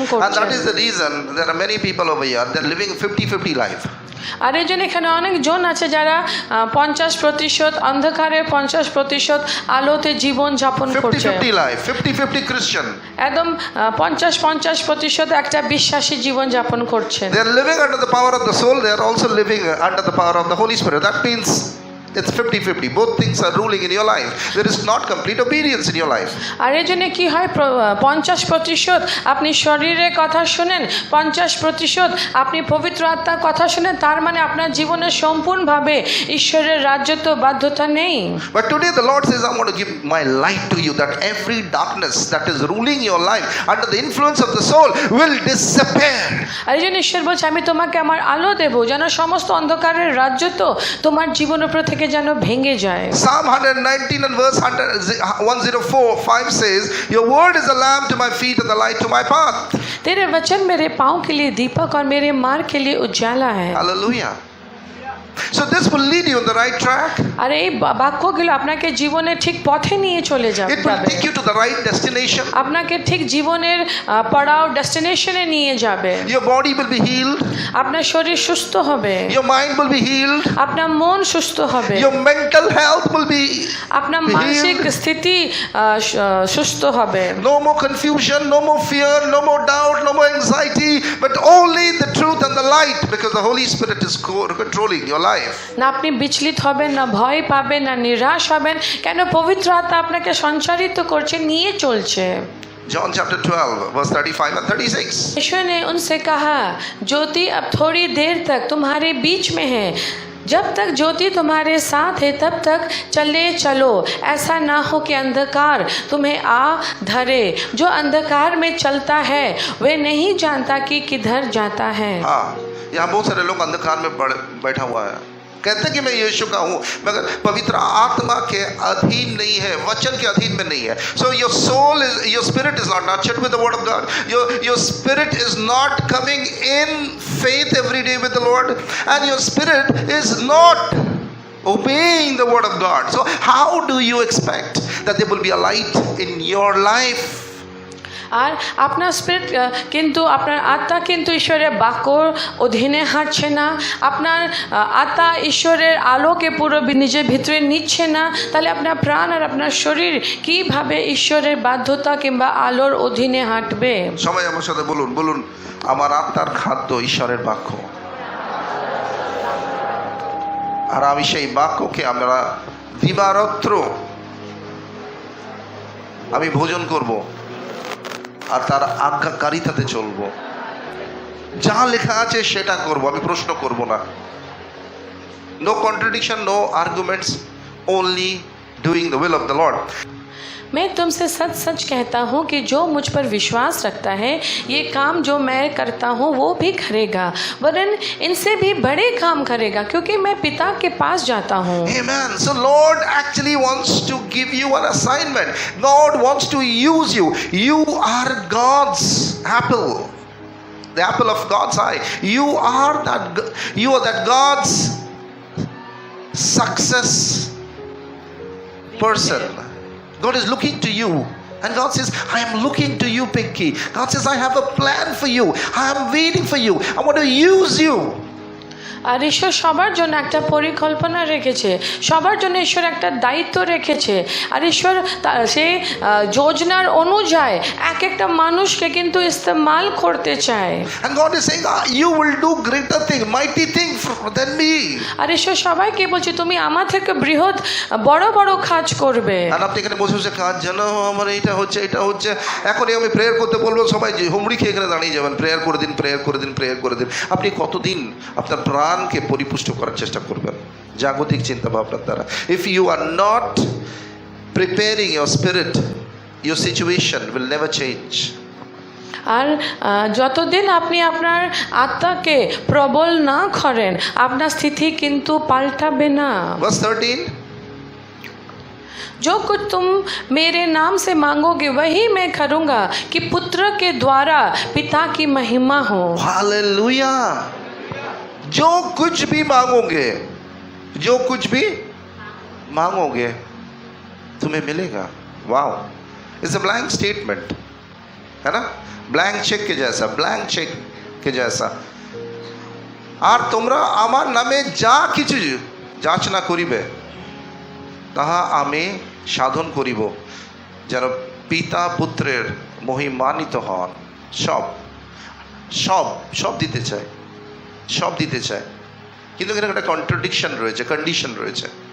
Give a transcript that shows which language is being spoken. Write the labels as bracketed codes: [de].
[en] And [bn] করছেন। [en] that is the reason there are many people over here, they're living 50-50 life. [bn] আর এই জন্য এখানে অনেক জন আছে যারা 50% অন্ধকারে, 50% আলোতে জীবন যাপন করছে। [en] 50-50 life, 50-50 Christian. [bn] একদম 50% একটা বিশ্বাসী জীবন যাপন করছে। [en] They are living under the power of the soul, they are also living under the power of the Holy Spirit. That means it's 50-50. Both things are ruling in your life. There is not complete obedience in your life. [bn] আর এই জন্য কী হয়, 50% আপনি শরীরের কথা শুনেন, 50% আপনি পবিত্র আত্মার কথা শুনেন, তার মানে আপনার জীবনে সম্পূর্ণভাবে ঈশ্বরের রাজত্ব বাধ্যতা নেই। [en] But today the Lord says, I want to give my light to you, that every darkness that is ruling your life under the influence of the soul will disappear. [bn] আর এই জন্য ঈশ্বর বলছে আমি তোমাকে আমার আলো দেবো, যেন সমস্ত অন্ধকারের রাজত্ব তোমার জীবনের উপর থেকে থেকে যেন ভেঙে যায়। [en] Psalm 119 and verse 104:5 says, your word is a lamp to my feet and the light to my path. [hi] तेरे वचन मेरे पाँव के लिए दीपक और मेरे मार्ग के लिए उजाला है। [en] Hallelujah. So this will lead you on the right track. [bn] আর এই বাক্যগুলো আপনাকে জীবনের ঠিক পথে নিয়ে চলে যাবে, [en] It will take you to the right destination. [bn] আপনাকে ঠিক জীবনের পড়াও ডেস্টিনেশনে নিয়ে যাবে। [en] Your body will be healed. [bn] আপনার শরীর সুস্থ হবে, [en] Your mind will be healed. [bn] আপনার মন সুস্থ হবে, [en] Your mental health will be [bn] আপনার মানসিক স্থিতি সুস্থ হবে। [en] no more confusion, no more fear, no more doubt, no more anxiety, but only the truth and the light, because the Holy Spirit is controlling your life. [bn] না আপনি বিচলিত হবেন, না ভয় পাবেন, না নিরাশ হবেন, কেন পবিত্র আত্মা আপনাকে সঞ্চারিত করছে, নিয়ে চলছে। [en] John chapter 12 verse 35 and 36. [hi] यीशु ने उनसे कहा, ज्योति अब थोड़ी देर तक तुम्हारे बीच में है, जब तक ज्योति तुम्हारे साथ है तब तक चले चलो, ऐसा ना हो कि अंधकार तुम्हें आ धरे। जो अंधकार में चलता है वह नहीं जानता कि किधर जाता है। हाँ, यहाँ बहुत सारे लोग अंधकार में बैठा हुआ है, कहते हैं कि मैं यीशु का हूँ, मगर पवित्र आत्मा के अधीन नहीं है, वचन के अधीन में नहीं है। [en] So your soul is, your spirit is not nurtured with the word of God. Your spirit is not coming in faith every day with the Lord, and your spirit is not obeying the word of God. So how do you expect that there will be a light in your life? [bn] আর আপনার spirit কিন্তু আপনার আত্মা কিন্তু ঈশ্বরের বাক্যর অধীনে হাঁটছে না, আপনার আত্মা ঈশ্বরের আলোকে পুরো নিজের ভিতরে নিচ্ছে না, তাহলে আপনার প্রাণ আর আপনার শরীর কিভাবে ঈশ্বরের বাধ্যতা কিংবা আলোর অধীনে হাঁটবে? সবাই আমার সাথে বলুন, বলুন, আমার আত্মার খাদ্য ঈশ্বরের বাক্য, আর আমি সেই বাক্যকে আমরা দিবারাত্র আমি ভোজন করব আর তার আজ্ঞাকারিতাতে চলবো। যা লেখা আছে সেটা করব, আমি প্রশ্ন করব না। [en] No contradiction, no arguments, only doing the will of the lord. [hi] मैं तुमसे सच सच कहता हूँ कि जो मुझ पर विश्वास रखता है ये काम जो मैं करता हूँ वो भी करेगा, वरन इनसे भी बड़े काम करेगा, क्योंकि मैं पिता के पास जाता हूँ। [en] Amen. So Lord actually wants to give you an assignment. God wants to use you. You are God's apple, the apple of God's eye. You are that God's success person. God is looking to you, and God says, I am looking to you, Pinky. God says, I have a plan for you. I am waiting for you. I want to use you. [bn] আর ঈশ্বর সবার জন্য একটা পরিকল্পনা রেখেছে, সবার জন্য ঈশ্বর একটা দায়িত্ব রেখেছে, আর ঈশ্বর সেই যোজনার অনুযায়ী এক একটা মানুষকে কিন্তু ইস্তেমাল করতে চায়। [en] And God is saying, you will do greater thing, mighty thing than me. [bn] আর ঈশ্বর সবাইকে বলছে, তুমি আমার থেকে বৃহৎ বড় বড় কাজ করবে। আর আপনি এখানে বসে বসে কাজ জানো, আমার এটা হচ্ছে, এটা হচ্ছে, এখনই আমি প্রেয়ার করতে বলবো, সবাই হুমড়ি খেয়ে এখানে দাঁড়িয়ে যাবেন, প্রেয়ার করে দিন, প্রেয়ার করে দিন, প্রেয়ার করে দিন। আপনি কতদিন আপনার প্রাণকে পরিপুষ্ট করার চেষ্টা করবেন জাগতিক চিন্তা ভাবনার দ্বারা? [en] If you are not preparing your spirit, your situation will never change. [bn] আর যতদিন আপনি আপনার আত্মাকে প্রবল না করেন, আপনার স্থিতি কিন্তু পাল্টাবে না। [en] Verse 13, [hi] जो कुछ तुम मेरे नाम से मांगोगे वही मैं करूँगा, कि पुत्र के द्वारा पिता की महिमा हो। हालेलुया। जो कुछ भी मांगोगे, जो कुछ भी मांगोगे तुम्हें मिलेगा। [en] wow, it's a blank statement, [hi] है ना? ब्लैंक चेक के जैसा, ब्लैंक चेक के जैसा। [bn] আর তোমরা আমার নামে যা কিছু যাচনা করিবে তাহা আমি সাধন করিব, যেন পিতা পুত্রের মহিমান্বিত হন। সব সব সব দিতে চায়, সব দিতে চায়, কিন্তু এখানে একটা কন্ট্রাডিকশন রয়েছে, কন্ডিশন রয়েছে।